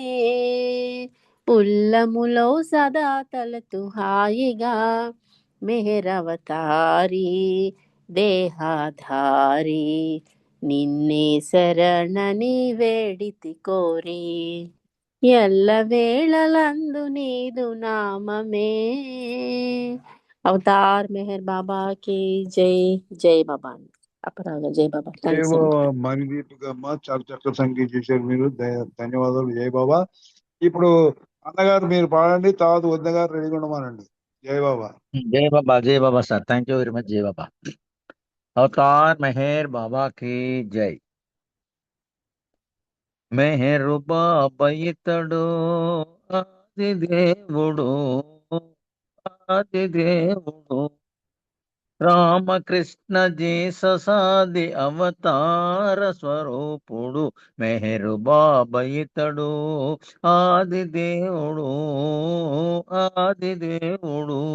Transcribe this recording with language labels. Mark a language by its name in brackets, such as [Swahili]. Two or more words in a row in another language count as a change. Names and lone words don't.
[Telugu] ఉల్లములో సదా తలతు హాయిగా మెహరవతారి దేహాధారి నిన్నే శరణని వేడితి కోరి ఎల్లవేళలందు నీదు నామమే [Hindi] अवतार मेहर बाबा की जय जय बाबा [Telugu] అపరాగ జై బాబా జై [English] థ్యాంక్స్ [Telugu] బాబా మణిదీప్ అమ్మ, చాలా చక్కగా సంగీతం చేశారు మీరు. ధన్యవాదాలు. [Hindi] जय बाबा. [Telugu] ఇప్పుడు అన్నగారు మీరు పాడండి, తర్వాత వద్ద గారు రెడీగా ఉండమానండి. [Hindi] जय बाबा. जय बाबा सर, [English] thank you very much. [Hindi] जय बाबा। अवतार मेहर बाबा की जय। [Telugu] మెహరు బాబా ఇతడు ఆది దేవుడు ఆది దేవుడు రామకృష్ణ జీససాది అవతార స్వరూపుడు మెహరు బాబా ఇతడు ఆది దేవుడు ఆది దేవుడు